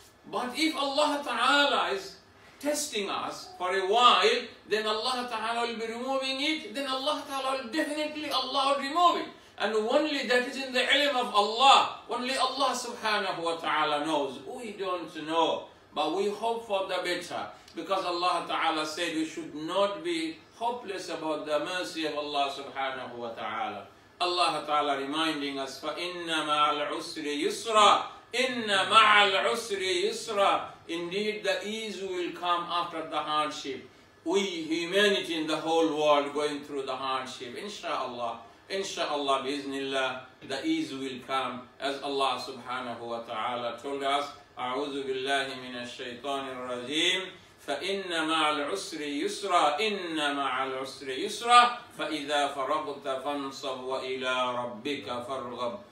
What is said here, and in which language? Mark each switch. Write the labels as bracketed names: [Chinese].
[English] But if Allah Ta'ala is testing us for a while, then Allah Ta'ala will be removing it, then Allah Ta'ala will definitely remove it. And only that is in the ilm of Allah. Only Allah Subhanahu wa Ta'ala knows. We don't know, but we hope for the better. Because Allah Ta'ala said we should not be hopeless about the mercy of Allah Subhanahu wa Ta'ala. Allah Ta'ala reminding us, [Arabic] فَإِنَّ مَعَ الْعُسْرِ يُسْرًا إِنَّ مَعَ الْعُسْرِ يُسْرًا. [English] Indeed, the ease will come after the hardship. We, humanity in the whole world, going through the hardship. Insha'Allah, Insha'Allah, biiznillah, the ease will come. As Allah Subhanahu wa Ta'ala told us, [Arabic] أعوذ بالله من الشيطان الرجيم فإن مع العسر يسرا إن مع العسر يسرا فإذا فرغت فانصب وإلى ربك فارغب.